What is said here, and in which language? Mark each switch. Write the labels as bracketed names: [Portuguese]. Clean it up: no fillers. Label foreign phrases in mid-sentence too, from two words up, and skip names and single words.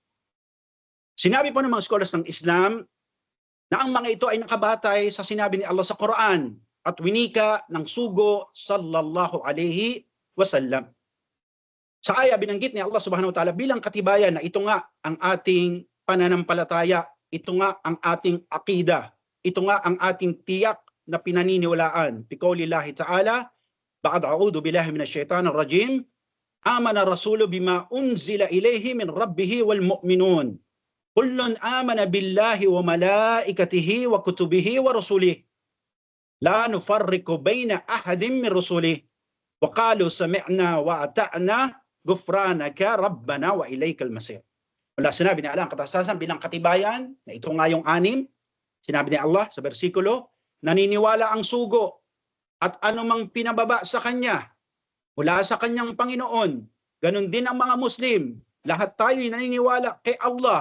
[Filipino] Sinabi po ng mga scholars ng Islam na ang mga ito ay nakabatay sa sinabi ni Allah sa Quran at winika ng sugo [Arabic] صلى الله عليه وسلم. [Filipino] Sa aya binanggit ni Allah [Arabic] سبحانه وتعالى [Filipino] bilang katibayan na ito nga ang ating pananampalataya, ito nga ang ating akida, ito nga ang ating tiyak na pinaniniwalaan. [Arabic] بقول الله تعالى بعد أعوذ بالله من الشيطان الرجيم, آمن الرسول بما أنزل إليه من ربه والمؤمنون. كل آمن بالله وملائكته وكتبه ورسله. لا نفرق بين أحد من رسله. وقالوا سمعنا وأطعنا غفرانك ربنا وإليك المصير. [Filipino] Wala sinabi ni Allah ang katasasan bilang katibayan na ito nga yung anim. Sinabi ni Allah sa bersikulo, naniniwala ang sugo at anumang pinababa sa kanya mula sa kanyang Panginoon. Ganon din ang mga Muslim. Lahat tayo naniniwala kay Allah.